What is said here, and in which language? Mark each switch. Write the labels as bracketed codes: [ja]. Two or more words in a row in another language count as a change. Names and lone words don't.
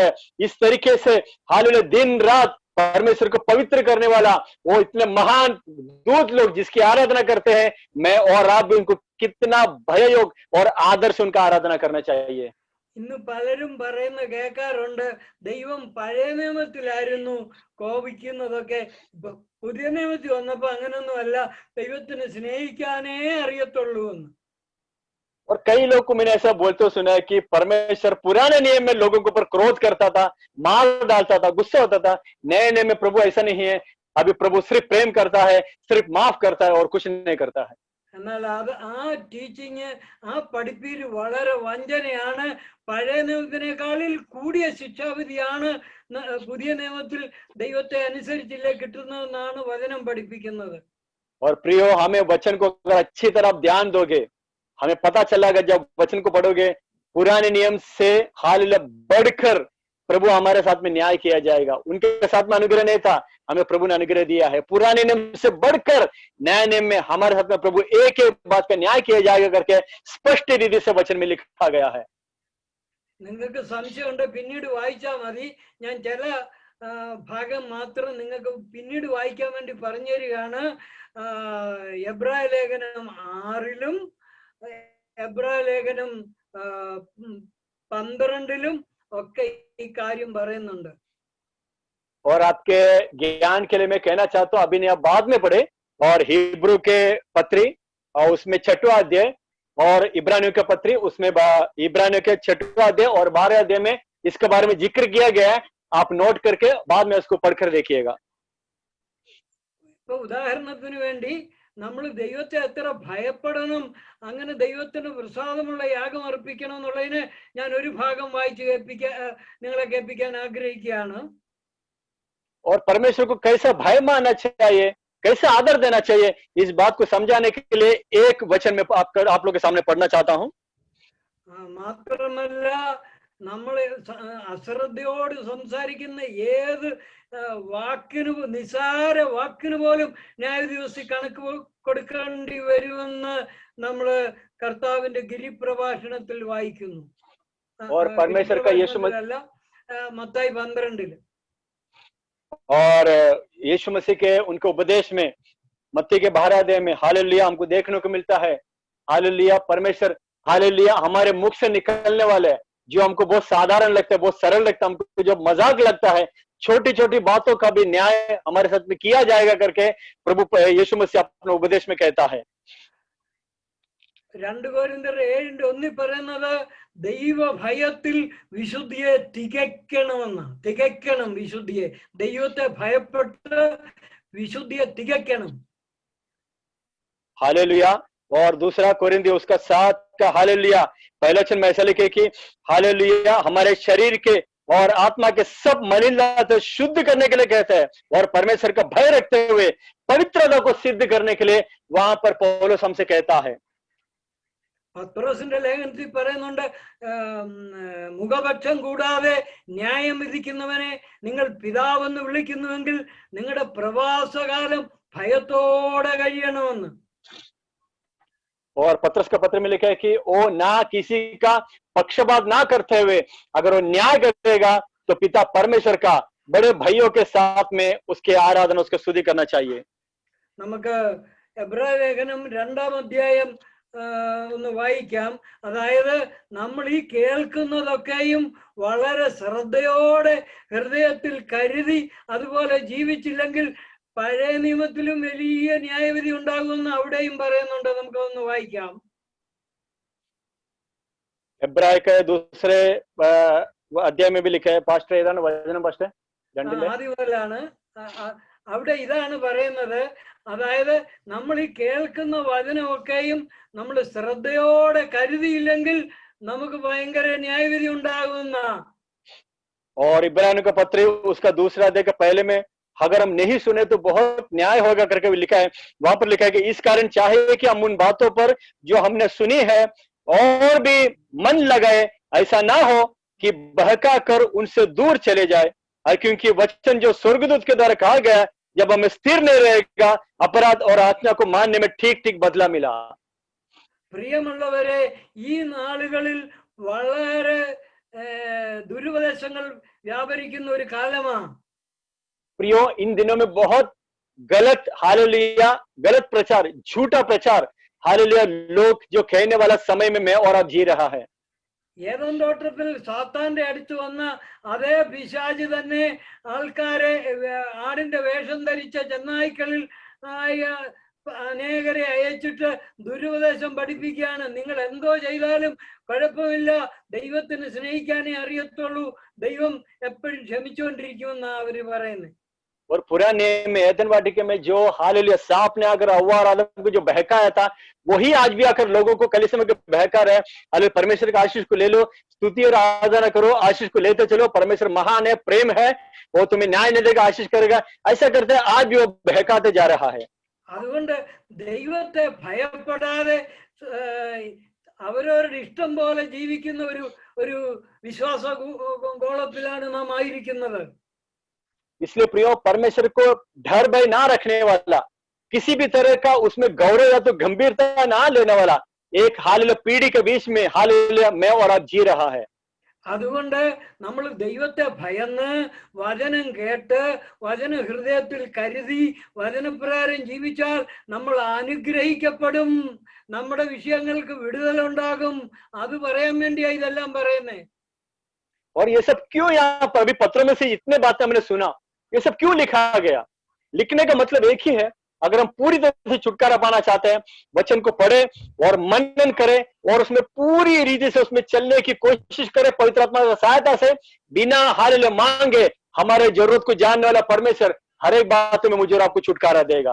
[hi] इस तरीके से हालेलुया दिन रात परमेश्वर को पवित्र करने वाला वो इतने महान दूत लोग जिसकी आराधना करते हैं, मैं और आप भी उनको कितना भययोग और आदर से उनका आराधना करना चाहिए. [ml] ഇന്ന് പലരും പറയുന്ന കേൾക്കാറുണ്ട്, ദൈവം പഴയ നിയമത്തിലായിരുന്നു കോപിക്കുന്നതൊക്കെ, പുതിയ നിയമത്തിൽ വന്നപ്പോ അങ്ങനൊന്നും അല്ല, ദൈവത്തിന് സ്നേഹിക്കാനേ അറിയത്തുള്ളൂ എന്ന്. [hi] और कई लोग को मैंने ऐसा बोलते हुए सुना है कि परमेश्वर पुराने नियम में लोगों के ऊपर क्रोध करता था, मार डालता था, गुस्सा होता था. नए नियम में प्रभु ऐसा नहीं है, अभी प्रभु सिर्फ प्रेम करता है, सिर्फ माफ करता है और कुछ नहीं करता है. [ml] എന്നാൽ അത് ആ ടീച്ചിങ് ആ പഠിപ്പീര് വളരെ വഞ്ചനയാണ്. പഴയ നിയമത്തിനേക്കാളിൽ കൂടിയ ശിക്ഷാവിധിയാണ് പുതിയ നിയമത്തിൽ ദൈവത്തെ അനുസരിച്ചില്ലേ കിട്ടുന്നതെന്നാണ് വചനം പഠിപ്പിക്കുന്നത്. [hi] और प्रियो, हमें वचन को अगर अच्छी तरह ध्यान दोगे, हमें पता चलेगा जब वचन को पढ़ोगे पुराने नियम से हालेलुया बढ़कर प्रभु हमारे साथ में न्याय किया जाएगा. उनके साथ में अनुग्रह नहीं था, हमें प्रभु ने अनुग्रह दिया है. पुराने नियम से बढ़कर नए नियम में हमारे साथ में प्रभु एक एक बात का न्याय किया जाएगा करके स्पष्ट रीति से वचन में लिखा गया है. [ml] നിങ്ങൾക്ക് സംശയമുണ്ട് പിന്നീട് വായിച്ചാൽ മതി. ഞാൻ ചില ഭാഗം മാത്രം നിങ്ങൾക്ക് പിന്നീട് വായിക്കാൻ വേണ്ടി പറഞ്ഞു തരികയാണ്. എബ്രായ ലേഖനം 6-ലും എബ്രായ ലേഖനം 12-ലും ഒക്കെ ഈ കാര്യം പറയുന്നുണ്ട്. [hi] और आपके ज्ञान के लिए मैं कहना चाहता हूँ, अभी नहीं आप बाद में पढ़े, और हिब्रू के पत्री और उसमें 6वां अध्याय और इब्रानियों के पत्री उसमें इब्रानियों के 6वां अध्याय और 12वें अध्याय में इसके बारे में जिक्र किया गया है. आप नोट करके बाद में उसको पढ़कर देखिएगा. [ml] ഇപ്പൊ ഉദാഹരണത്തിന് വേണ്ടി നമ്മൾ ദൈവത്തെ എത്ര ഭയപ്പെടണം, അങ്ങനെ ദൈവത്തിന് പ്രസാദമുള്ള യാഗം അർപ്പിക്കണം എന്നുള്ളതിന് ഞാൻ ഒരു ഭാഗം വായിച്ച് നിങ്ങളെ കേൾപ്പിക്കാൻ ആഗ്രഹിക്കുകയാണ്. [hi] और परमेश्वर को कैसा भय मानना चाहिए, कैसे आदर देना चाहिए, इस बात को समझाने के लिए एक वचन में आप लोग के सामने पढ़ना चाहता हूँ. [ml] മാത്രമല്ല നമ്മൾ അശ്രദ്ധയോട് സംസാരിക്കുന്ന ഏത് വാക്കിന്, നിസാര വാക്കിന് പോലും ന്യായാധിപതി കണക്ക് കൊടുക്കേണ്ടി വരുമെന്ന് നമ്മള് കർത്താവിന്റെ ഗിരിപ്രഭാഷണത്തിൽ വായിക്കുന്നു. അല്ല, മത്തായി 12-ല്. [hi] और यीशु मसीह के उनके उपदेश में मत्ती के 12 अध्याय में हालेलुया हमको देखने को मिलता है. हालेलुया परमेश्वर, हालेलुया हमारे मुख से निकलने वाले जो हमको बहुत साधारण लगता है, बहुत सरल लगता है, हमको जो मजाक लगता है, छोटी छोटी बातों का भी न्याय हमारे साथ में किया जाएगा करके प्रभु यीशु मसीह अपने उपदेश में कहता है. [ml] 2 കൊരിന്ത്യർ 7:1 പറയുന്നത് ദൈവ ഭയത്തിൽ വിശുദ്ധിയെ തികയ്ക്കണമെന്ന്. തികയ്ക്കണം വിശുദ്ധിയെ, ദൈവത്തെ ഭയപ്പെട്ട് വിശുദ്ധിയെ തികയ്ക്കണം. [hi] हालेलुया. और 2 कोरिन्थियों उसका 7 का हालेलुया पहला वचन में ऐसा लिखे कि हालेलुया हमारे शरीर के और आत्मा के सब मलिनता शुद्ध करने के लिए कहता है, और परमेश्वर का भय रखते हुए पवित्रता को सिद्ध करने के लिए वहां पर पौलुस हमसे कहता है. [ml] പത്രോസിന്റെ ലേഖനത്തിൽ പറയുന്നുണ്ട്, മുഖപക്ഷം കൂടാതെ ന്യായം വിധിക്കുന്നവനെ നിങ്ങൾ പിതാവെന്ന് വിളിക്കുന്നുവെങ്കിൽ നിങ്ങളുടെ പ്രവാസകാലം ഭയത്തോടെ കഴിയണമെന്ന്. [hi] और पत्रस का पत्र में लिखा है कि वो ना किसी का पक्षपात ना करते हुए अगर वो न्याय करेगा तो पिता परमेश्वर का बड़े भाइयों के साथ में उसके आराधना उसके स्तुति करना चाहिए। [ml] നമുക്ക് എബ്രായ ലേഖനം 2-ാം അധ്യായം ഒന്ന് വായിക്കാം. അതായത് നമ്മൾ ഈ കേൾക്കുന്നതൊക്കെയും വളരെ ശ്രദ്ധയോടെ ഹൃദയത്തിൽ കരുതി അതുപോലെ ജീവിച്ചില്ലെങ്കിൽ പഴയ നിയമത്തിലും വലിയ ന്യായവിധി ഉണ്ടാകുമെന്ന് അവിടെയും പറയുന്നുണ്ട്. നമുക്കൊന്ന് വായിക്കാം. [hi] എബ്രായ के दूसरे अध्याय में भी लिखा है पास्टर [ml] ഏതാണ് വചനം പാസ്റ്റർ? ആദ്യം മുതലാണ് അവിടെ ഇതാണ് പറയുന്നത്. അതായത് നമ്മൾ ഈ കേൾക്കുന്ന വചനമൊക്കെയും നമ്മൾ ശ്രദ്ധയോടെ കരുതിയില്ലെങ്കിൽ നമുക്ക് ഭയങ്കര ന്യായവിധി ഉണ്ടാകുന്ന. [hi] और इब्रानियों का पत्र उसका दूसरा अध्याय का पहले में अगर हम नहीं सुने तो बहुत न्याय होगा करके लिखा है. वहां पर लिखा है कि इस कारण चाहे कि हम उन बातों पर जो हमने सुनी है और भी मन लगाए, ऐसा ना हो कि बहका कर उनसे दूर चले जाए. क्योंकि वचन जो स्वर्गदूत के द्वारा कहा गया, जब हमें स्थिर नहीं रहेगा अपराध और आज्ञा को मानने में ठीक ठीक बदला मिला. [ml] പ്രിയമുള്ളവരെ, ഈ നാളുകളിൽ വളരെ ദുരുപദേശങ്ങൾ വ്യാപരിക്കുന്ന ഒരു കാലമാണ്. [hi] प्रियो, इन दिनों में बहुत गलत हालेलुया गलत प्रचार, झूठा प्रचार हालेलुया लोग जो कहने वाला समय में मैं और आप जी रहा है. [ml] ഏദൻ തോട്ടത്തിൽ സാത്താന്റെ അടുത്ത് വന്ന അതേ പിശാച് തന്നെ ആൾക്കാരെ ആടിന്റെ വേഷം ധരിച്ച ചെന്നായ്ക്കളിൽ അനേകരെ അയച്ചിട്ട് ദുരുപദേശം പഠിപ്പിക്കുകയാണ്. നിങ്ങൾ എന്തോ ചെയ്താലും കുഴപ്പമില്ല, ദൈവത്തിന് സ്നേഹിക്കാനേ അറിയത്തുള്ളൂ, ദൈവം എപ്പോഴും ക്ഷമിച്ചുകൊണ്ടിരിക്കുമെന്നാ അവര് പറയുന്നത്. [hi] और पुराने में एदन वाटिका में जो हालेलुया सांप ने अगर हव्वा और आदम को जो बहकाया था, वही आज भी आकर लोगों को कलीसिया में बहका रहे. हालेलुया, परमेश्वर का आशीष को ले लो, स्तुति और आराधना करो, आशीष को लेते चलो. परमेश्वर महान है, प्रेम है, वो तुम्हें न्याय नहीं देगा, आशीष करेगा. ऐसा करते आज भी वो बहकाते जा रहा है. [ml] അതുകൊണ്ട് ദൈവത്തെ ഭയപ്പെടാതെ അവരവരുടെ ഇഷ്ടം പോലെ ജീവിക്കുന്ന ഒരു വിശ്വാസ ഗോളത്തിലാണ് നാം ആയിരിക്കുന്നത്. [hi] इसलिए प्रियो, परमेश्वर को डर भय ना रखने वाला, किसी भी तरह का उसमें गौरव या तो गंभीरता ना लेने वाला एक हालेलुया पीढ़ी के बीच में हालेलुया मैं और आप जी रहा है. [ml] അതുകൊണ്ട് നമ്മൾ ദൈവത്തെ ഭയന്ന് വചനം കേട്ട് വചന ഹൃദയത്തിൽ കരുതി വചനപ്രകാരം ജീവിച്ചാൽ നമ്മൾ അനുഗ്രഹിക്കപ്പെടും, നമ്മുടെ വിഷയങ്ങൾക്ക് വിടുതലുണ്ടാകും. അത് പറയാൻ വേണ്ടിയാ ഇതെല്ലാം പറയുന്നേ. [hi] और ये सब क्यों यहाँ पर अभी पत्रों में से इतने बातें हमने सुना, ये सब क्यों लिखा गया? लिखने का मतलब एक ही है. अगर हम पूरी तरह से छुटकारा पाना चाहते हैं, वचन को पढ़े और मनन करें और उसमें पूरी रीति से उसमें चलने की कोशिश करें, पवित्र आत्मा की सहायता से, बिना हालेलुया मांगे हमारे जरूरत को जानने वाला परमेश्वर हर एक बात में मुझे और आपको छुटकारा देगा.